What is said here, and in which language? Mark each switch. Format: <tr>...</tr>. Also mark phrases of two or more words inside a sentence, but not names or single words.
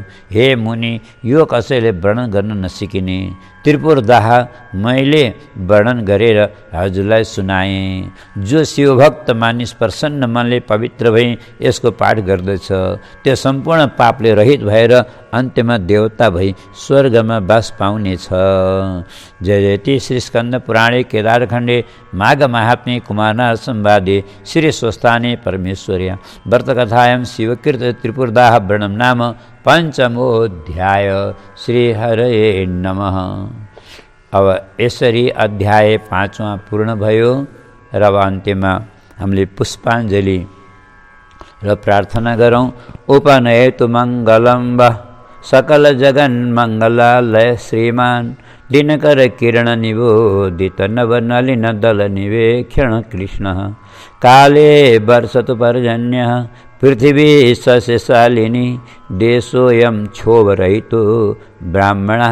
<ne>हे मुनि, यो कसैले वर्णन गर्न नसिकिने त्रिपुर दाह मैले वर्णन गरेर हजुरलाई सुनाएँ। जो शिवभक्त मानिस प्रसन्न मनले पवित्र भई यसको पाठ गर्दछ त्यो सम्पूर्ण पापले रहित भएर अन्त्यमा देवता भई स्वर्गमा बास पाउनेछ।</ne> <sa>जय जयति श्री स्कन्द पुराणे केदारखण्डे माघ महात्म्ये कुमारनाथ संवादे श्री स्वस्थाने परमेश्वर्या व्रतकथायां शिवकृत त्रिपुरदाह वर्णनं नाम पञ्चमोऽध्याय। श्री हरये नमः।</sa> <ne>अब यसरी अध्याय 5वां पूर्ण भयो र अब अन्त्यमा हामीले पुष्पाञ्जली र प्रार्थना गरौँ।</ne> <sa>उपनयतु मङ्गलं वा सकल जगन् मङ्गलालय श्रीमान् दिनकर किरण निबोधित नवनलिन दल निवेक्षण कृष्णः काले वर्षतु पर्जन्यः पृथिवी सस्यशालिनी देशोऽयं क्षोभरहितो ब्राह्मणाः</sa>